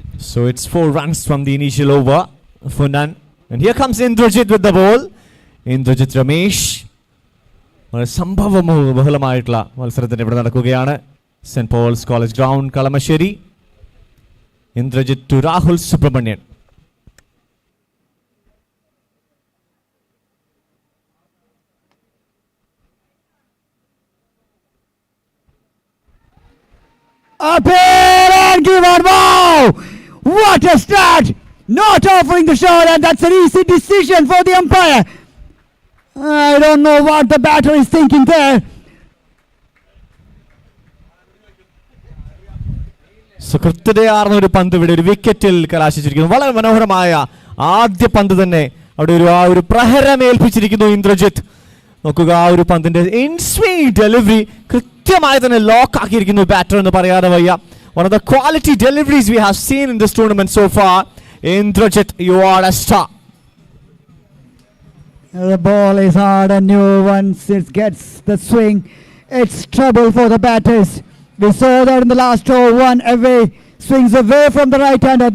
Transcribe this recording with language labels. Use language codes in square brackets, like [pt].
[en] So it's 4 runs from the initial over for none. And here comes Indrajit with the ball. Indrajit Ramesh. [ml] സംഭവബഹുലമായിട്ടുള്ള മത്സരത്തിന് ഇവിടെ നടക്കുകയാണ്. Saint Paul's college ground, Kalamassery. Indrajith to Rahul Subramanian. [en] Up here and give on. Wow! What a start! Not offering the shot, and that's an easy decision for the umpire. I don't know what the batter is thinking there. [ml] സുഹൃത്തുതയാർന്ന ഒരു പന്ത് ഇവിടെ ഒരു വിക്കറ്റിൽ കലാശിച്ചിരിക്കുന്നു. വളരെ മനോഹരമായ ആദ്യ പന്ത് തന്നെ അവിടെ ഒരു പ്രഹരമേൽപ്പിച്ചിരിക്കുന്നു ഇന്ദ്രജിത്ത്. നോക്കുക, ആ ഒരു പന്തിന്റെ ഇൻസ്വിംഗ് ഡെലിവറി കൃത്യമായി തന്നെ ലോക്ക് ആക്കിയിരിക്കുന്നു ബാറ്റർ എന്ന് പറയാതെ വയ്യ. [en] One of the quality deliveries we have seen in this tournament so far. Indrajit, you are a star. The ball is hard, and once it gets the swing, it's trouble for the batters. We saw that in the last over, one away, swings away from the right-hander.